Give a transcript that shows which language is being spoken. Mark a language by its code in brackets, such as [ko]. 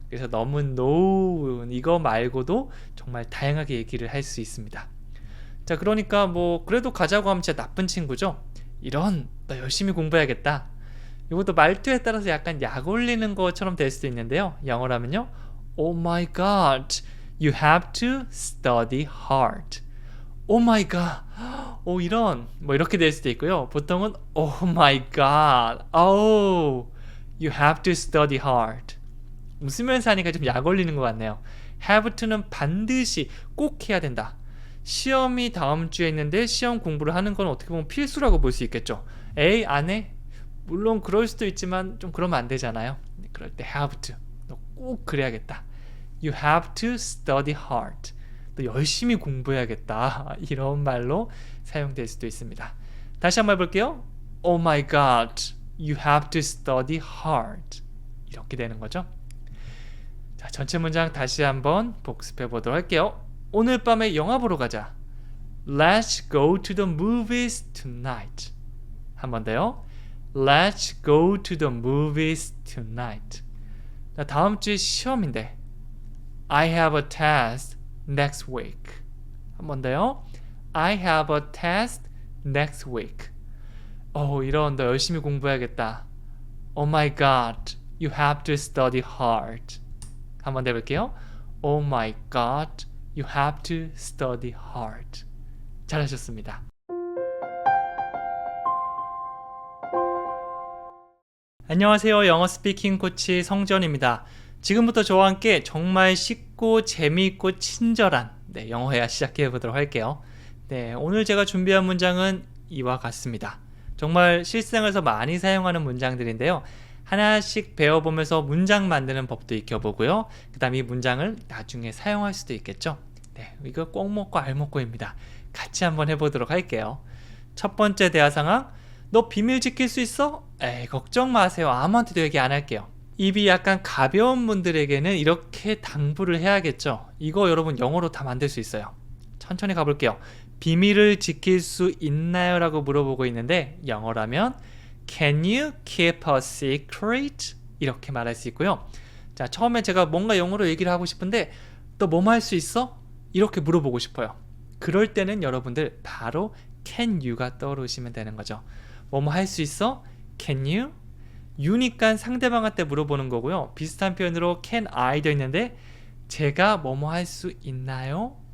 [ko] 그래서 너무 no 이거 말고도 정말 다양하게 얘기를 할 수 있습니다. 자, 그러니까 뭐 그래도 가자고 하면 진짜 나쁜 친구죠. 이런 너 열심히 공부해야겠다. 이것도 말투에 따라서 약간 약 올리는 것처럼 될 수도 있는데요. 영어로 하면요. [en] Oh my God, you have to study hard. Oh my God. [ko] 이런 뭐 이렇게 될 수도 있고요. [en] 보통은 Oh my God. Oh, you have to study hard. [ko] 웃으면서 하니까 좀 약 올리는 것 같네요. have to는 반드시 꼭 해야 된다. 시험이 다음 주에 있는데 시험 공부를 하는 건 어떻게 보면 필수라고 볼 수 있겠죠. 에이, 안 해? 물론 그럴 수도 있지만 좀 그러면 안 되잖아요. 그럴 때 [en] have to. [ko] 너 꼭 그래야겠다. [en] You have to study hard. [ko] 너 열심히 공부해야겠다. 이런 말로 사용될 수도 있습니다. 다시 한번 해볼게요. [en] Oh my God, you have to study hard. [ko] 이렇게 되는 거죠. 자, 전체 문장 다시 한번 복습해 보도록 할게요. 오늘 밤에 영화 보러 가자. [en] Let's go to the movies tonight. [ko] 한 번 더요. [en] Let's go to the movies tonight. [ko] 나 다음 주에 시험인데. [en] I have a test next week. [ko] 한 번 더요. [en] I have a test next week. [ko] 이런 너 열심히 공부해야겠다. [en] Oh my God, you have to study hard. [ko] 한 번 더 해볼게요. [en] Oh my God, you have to study hard. [ko] 잘하셨습니다. 안녕하세요. 영어 스피킹 코치 성전입니다. 지금부터 저와 함께 정말 쉽고 재미있고 친절한 영어 회화 시작해 보도록 할게요. 오늘 제가 준비한 문장은 이와 같습니다. 정말 실생활에서 많이 사용하는 문장들인데요. 하나씩 배워보면서 문장 만드는 법도 익혀보고요. 그 다음 이 문장을 나중에 사용할 수도 있겠죠. 네, 이거 꼭 먹고 알 먹고입니다. 같이 한번 해보도록 할게요. 첫 번째 대화 상황. 너 비밀 지킬 수 있어? 에이, 걱정 마세요. 아무한테도 얘기 안 할게요. 입이 약간 가벼운 분들에게는 이렇게 당부를 해야겠죠. 이거 여러분 영어로 다 만들 수 있어요. 천천히 가볼게요. 비밀을 지킬 수 있나요? 라고 물어보고 있는데 영어라면 [en] Can you keep a secret? [ko] 이렇게 말할 수 있고요. 자, 처음에 제가 뭔가 영어로 얘기를 하고 싶은데 너 뭐뭐 할 수 있어? 이렇게 물어보고 싶어요. 그럴 때는 여러분들 바로 can you가 떠오르시면 되는 거죠. 뭐뭐 할 수 있어? [en] Can you? [ko] you니까 상대방한테 물어보는 거고요. 비슷한 표현으로 can I도 있는데 제가 뭐뭐 할 수 있나요?